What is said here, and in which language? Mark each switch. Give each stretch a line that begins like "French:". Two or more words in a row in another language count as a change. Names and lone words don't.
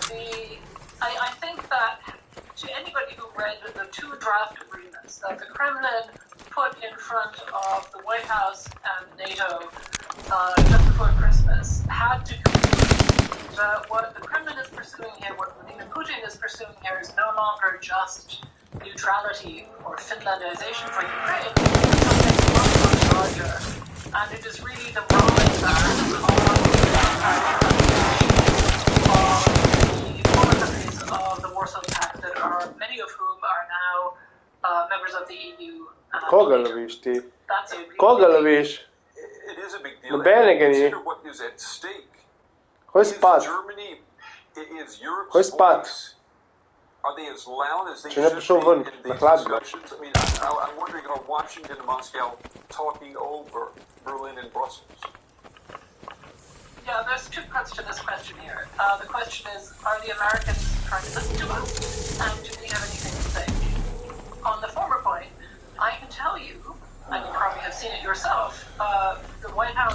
English: I think that to any read the two draft agreements that the Kremlin put in front of the White House and NATO just before Christmas, had to conclude that what the Kremlin is pursuing here, what Vladimir Putin is pursuing here, is no longer just neutrality or Finlandization for Ukraine, but something much, much larger. And it is really the rolling back of the former countries of the Warsaw Pact, that are many of whom are now members of the EU.
Slovenian: Koga loviš ti?
English: That's a really
Slovenian: Koga
English: big
Slovenian: loviš?
English: It is a big deal.
Slovenian: Nobenega ni.
English: Consider what is at stake.
Slovenian: Hoj
English: Is
Slovenian: spat.
English: Germany, is Europe's
Slovenian: Hoj spat.
English: voice, are they as loud as they
Slovenian: Če ne
English: should
Slovenian: prišel
English: be
Slovenian: ven,
English: in
Slovenian: na
English: these
Slovenian: hladno.
English: discussions? I mean, I'm wondering, are Washington and Moscow talking over Berlin and Brussels? Yeah, there's two parts to this question here. The question is, are the Americans trying to listen to us, and do they have anything to say? On the former point, I can tell you, and you probably have seen it yourself, the White House...